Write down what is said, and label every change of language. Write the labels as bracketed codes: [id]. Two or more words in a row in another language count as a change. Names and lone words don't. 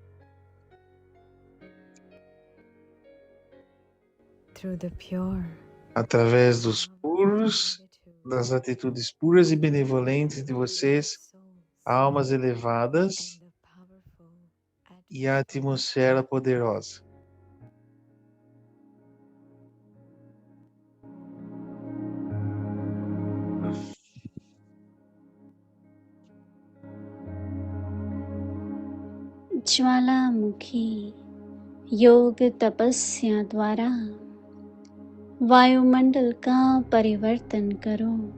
[pt] através dos puros, das atitudes puras e benevolentes de vocês, almas elevadas e a atmosfera poderosa. [hi] ज्वालामुखी योग तपस्या द्वारा वायुमंडल का परिवर्तन करो।